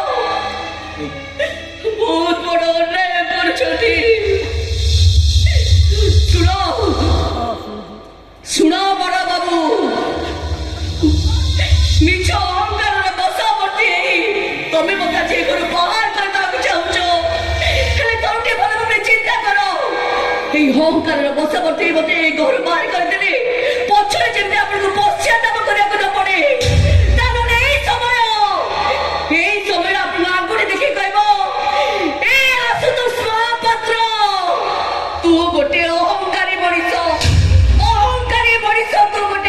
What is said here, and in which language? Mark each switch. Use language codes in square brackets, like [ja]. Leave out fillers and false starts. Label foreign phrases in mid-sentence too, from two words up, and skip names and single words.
[or] ବହୁତ ବଡ ଅନ୍ୟାୟ କରୁଛନ୍ତି ଶୁଣ ବଡ ବାବୁ ମିଛ ଅହଙ୍କାରର ବଶବର୍ତ୍ତୀ ହେଇ ତମେ ମତେ ଆଜି ଏ ଘରୁ ବାହାର କରିବାକୁ ଚାହୁଁଛ ହେଲେ ତମେ ଟିକେ ଭଲ ଭାବରେ ଚିନ୍ତା କର ଏଇ ଅହଙ୍କାରର ବଶବର୍ତ୍ତୀ ମତେ ଏଇ ଘର ବାହାର କରିଦେଲେ ପଛରେ ଯେମିତି ଆପଣଙ୍କୁ ପଶ୍ଚାତାପ କରିବାକୁ ନ ପଡେ ତାହେଲେ এই ସମୟ ଆପଣ ଆଙ୍ଗୁଠି ଦେଖି କହିବ ଏ ଆଶୁତୋଷ ମହାପାତ୍ର ତୁ ଗୋଟେ ଅହଙ୍କାରୀ ମଣିଷ ତୁ ଗୋଟେ